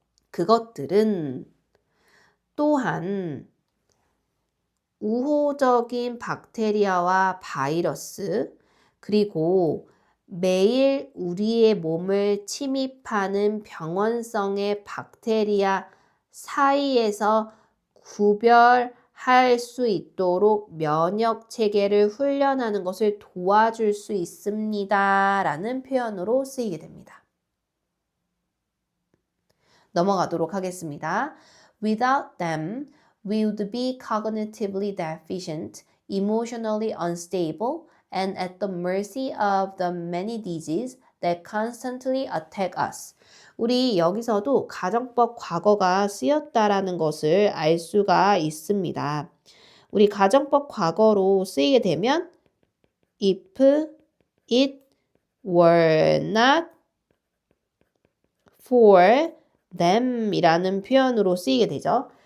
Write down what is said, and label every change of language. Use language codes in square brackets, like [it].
[ko] 그것들은 또한 우호적인 박테리아와 바이러스 그리고 매일 우리의 몸을 침입하는 병원성의 박테리아 사이에서 구별할 수 있도록 면역 체계를 훈련하는 것을 도와줄 수 있습니다. 라는 표현으로 쓰이게 됩니다. 넘어가도록 하겠습니다. [en] Without them, we would be cognitively deficient, emotionally unstable, and at the mercy of the many diseases that constantly attack us. [ko] 우리 여기서도 가정법 과거가 쓰였다라는 것을 알 수가 있습니다. 우리 가정법 과거로 쓰이게 되면 [en] if it were not for them [ko] 이라는 표현으로 쓰이게 되죠.